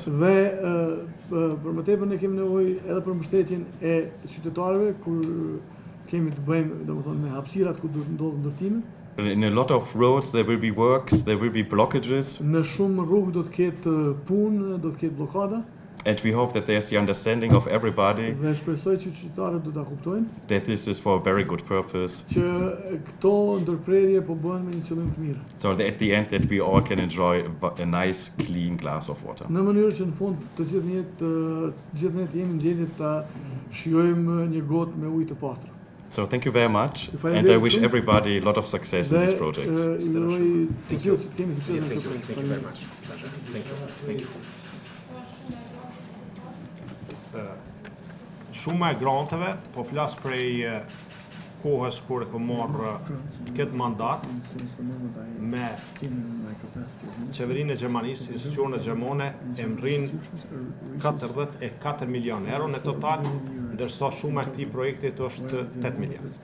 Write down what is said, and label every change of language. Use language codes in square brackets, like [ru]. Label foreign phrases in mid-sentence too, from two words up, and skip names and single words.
[sq] Dhe për më tepër ne kemi nevojë edhe për mbështetjen e qytetarëve kur kemi të bëjmë, domethënë, me hapësirat ku do të ndodhë ndërtimi. [en] in a lot of roads there will be works, there will be blockages, [sq] Në shumë rrugë do të ketë punë, do të ketë blokada, [en] and we hope that there's the understanding of everybody [sq] dhe shpresoj që qytetarët do ta kuptojnë [en] that this is for a very good purpose, [sq] që këto ndërprerje po bëhen me një qëllim të mirë. [en] so that at the end that we all can enjoy a nice clean glass of water. [sq] Në mënyrë që në fund të gjithë ne të jemi në gjendje ta shijojmë një gotë me ujë të pastër. [en] So thank you very much, If I and I may, wish sir. everybody a lot of success in [sq] Dhe [en] these projects. [sq] uroj të gjithë që të kemi sukses në këtë projekt. [en] Thank you very much. Thank you. Thank you. [sq] Shumë e granteve, po flas prej kohës kur e kam marrë këtë mandat me qeverinë e Gjermanisë, institucionet gjermane e mrrin 44 milion euro në total, ndërsa shumë e këtij projektit është 8 milion.